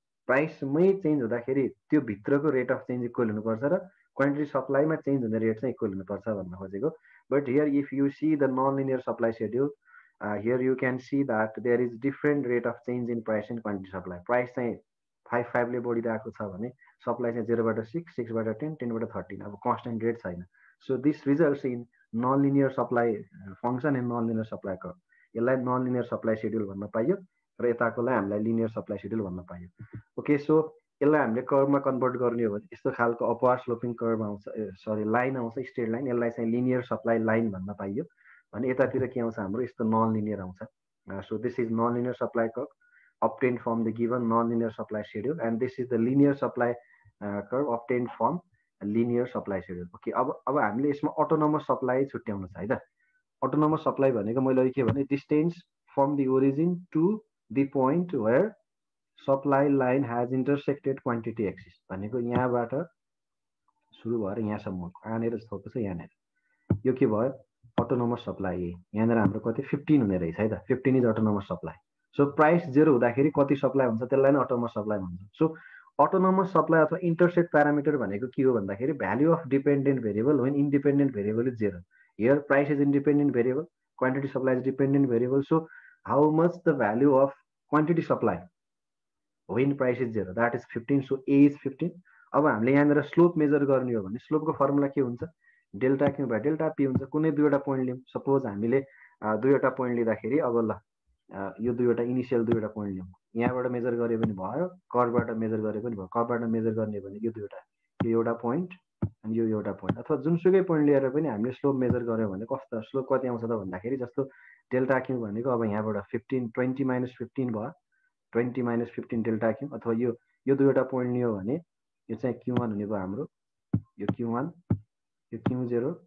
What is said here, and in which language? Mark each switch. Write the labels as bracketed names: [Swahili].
[Nepali] प्राइसमै change हुँदाखेरि त्यो भित्रको रेट अफ चेन्ज इक्वल हुनुपर्छ र क्वान्टिटी सप्लाईमा चेन्ज हुने रेट चाहिँ इक्वल हुनुपर्छ भन्न खोजेको. [English] But here if you see the non linear supply schedule, here you can see that there is different rate of change in price and quantity supply. [Nepali] Price चाहिँ 5 ले बढिरहेको छ भने सप्लाई चाहिँ 0बाट 6, 6बाट 10, 10बाट 13. अब कन्स्टेन्ट रेट छैन. [English] So this results in non linear supply function and non linear supply curve. [Nepali] यसलाई non linear supply schedule भन्न पाइयो, र यताकोलाई हामीलाई लिनियर सप्लाई सेड्युल भन्न पाइयो. ओके, सो यसलाई हामीले कर्भमा कन्भर्ट गर्ने हो भने यस्तो खालको अपवार्ड स्लोपिङ कर्भ आउँछ, लाइन आउँछ, स्ट्रेट लाइन. यसलाई चाहिँ लिनियर सप्लाई लाइन भन्न पाइयो. भने यतातिर के आउँछ हाम्रो, यस्तो नन लिनियर आउँछ. [English] So this is non linear supply curve obtained from the given non-linear supply schedule, and this is the linear supply curve obtained from linear supply schedule. [Nepali] Okay, अब हामीले यसमा autonomous supply छुट्याउनु छ है त. autonomous supply भनेको मैले के भने [English] distance from the origin to the point where supply line has intersected quantity axis [Nepali] भनेको यहाँबाट सुरु भएर यहाँसम्म यहाँनिर थोको छ. यहाँनिर यो के भयो, autonomous supply. यहाँनिर हाम्रो कति 15 हुने रहेछ है त. [English] 15 is autonomous supply. [Nepali] So price 0 हुँदाखेरि कति सप्लाई हुन्छ त्यसलाई नै अटोनोमस सप्लाई भन्छ. सो अटोनोमस सप्लाई अथवा इन्टरसेप्ट प्यारामिटर भनेको के हो भन्दाखेरि [English] Value of dependent variable when independent variable is 0. Here price is independent variable, quantity supply is dependent variable. So how much the value of quantity supply when price is 0, that is 15. So A is 15. [Nepali] अब हामीले यहाँनिर slope major गर्ने हो भने स्लोपको formula के हुन्छ, delta Q by delta P हुन्छ। कुनै दुईवटा पोइन्ट लियौँ, सपोज हामीले दुईवटा पोइन्ट लिँदाखेरि अब ल यो दुईवटा इनिसियल दुईवटा पोइन्ट लियौँ, यहाँबाट मेजर गरे पनि भयो, कर्वबाट मेजर गरे पनि भयो। कर्वबाट मेजर गर्ने भने यो दुईवटा, यो एउटा पोइन्ट अनि यो एउटा पोइन्ट, अथवा जुनसुकै पोइन्ट लिएर पनि हामीले स्लोप मेजर गर्यो भने कस्तो स्लोप कति आउँछ त भन्दाखेरि जस्तो डेल्टा क्यू भनेको अब यहाँबाट 15 20 माइनस 15 भयो, 20 माइनस 15 डेल्टा क्यू, अथवा यो दुईवटा पोइन्ट लियो भने यो चाहिँ Q1 हुने भयो हाम्रो, यो Q1 यो Q0